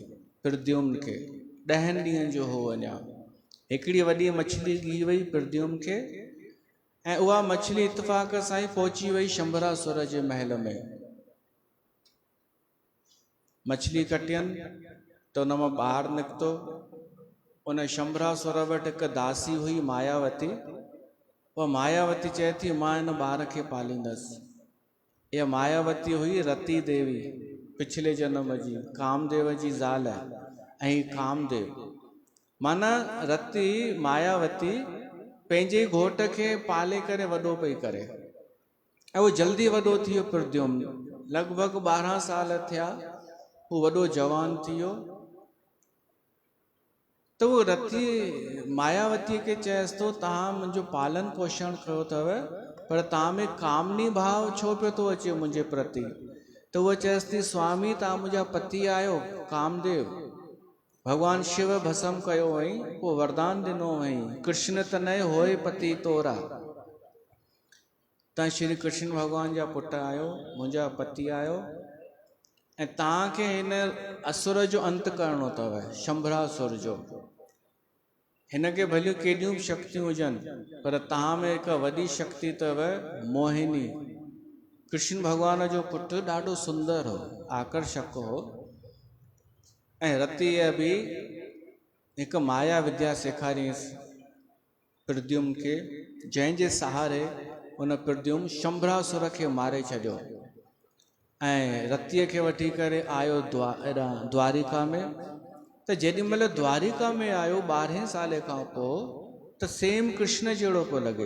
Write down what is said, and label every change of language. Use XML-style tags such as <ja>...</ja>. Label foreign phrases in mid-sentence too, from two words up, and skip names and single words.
<sd>प्रद्युम्न खे 10 ॾींहंनि जो हो अञा। हिकिड़ी वॾी मछली ॻी वई प्रद्युम्न खे, ऐं उहा मछली इतफ़ाक़ सां ई पहुची वई शंभरासुर जे महल में। मछली कटियनि त उन मां ॿाहिरि निकितो। उन शंभरासुर वटि हिकु दासी हुई मायावती। उहा मायावती चए थी मां हिन ॿार खे पालींदसि। इहा मायावती हुई रती देवी, पिछले जन्म जी कामदेव जी ज़ाल। ऐं कामदेव माना रती मायावती पंहिंजे घोट खे पाले करे वॾो पई करे, ऐं उहो जल्दी वॾो थी वियो। प्रद्युम्न लॻभॻि 12 साल थिया, हू वॾो जवान थी वियो। त उहो रती मायावतीअ खे चएसि थो तव्हां मुंहिंजो पालन पोषण कयो अथव, पर तव्हां में कामनी भाव छो पियो थो अचे मुंहिंजे प्रति? त उहा चएसि थी स्वामी तव्हां मुंहिंजा पति आहियो कामदेव। भगवान शिव भस्म कयो हुअईं, पोइ वरदान ॾिनो हुअईं,</sd> <awa>कृष्ण तनय होए पति तोरा।</awa> <sd>तव्हां श्री कृष्ण भगवान जा पुट आहियो, मुंहिंजा पति आहियो, ऐं तव्हांखे हिन असुर जो अंत करिणो अथव, शंभरासुर जो। हिन खे भलियूं केॾियूं बि शक्तियूं हुजनि, पर तव्हां में हिकु वॾी शक्ति अथव, मोहिनी। कृष्ण भगवान जो पुटु ॾाढो सुंदर हो, आकर्षक हो, ऐं रतीअ बि हिकु माया विद्या सेखारियईंसि प्रद्युम्न खे, जंहिंजे सहारे उन प्रद्युम्न शंभरासुर खे मारे छॾियो ऐं रतीअ खे वठी करे आयो द्वारिका में। त जेॾी महिल द्वारिका में आयो 12 साल खां पोइ, त सेम कृष्ण जहिड़ो पियो लॻे।</sd>